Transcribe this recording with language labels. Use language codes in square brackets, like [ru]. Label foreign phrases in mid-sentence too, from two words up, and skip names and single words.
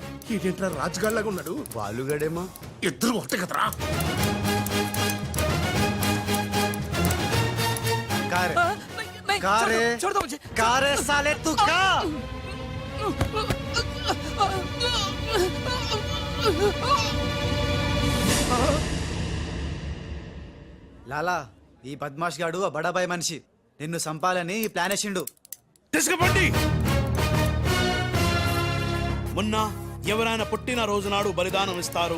[te] ఏంటంటే రాజుగాళ్ళగా ఉన్నాడు. బాలుగాడేమో. ఇద్దరు ఒకటే కదరా. [hi] कारे छोड़ दो मुझे। कारे साले तू का [te] లాలా ఈ బద్మాష్ గాడు ఆ బడాబాయ్ మనిషి నిన్ను సంపాలని ఈ ప్లాన్ వేసిండు. తీసుకుపండి. మొన్న ఎవరైనా పుట్టిన రోజు నాడు బలిదానం ఇస్తారు.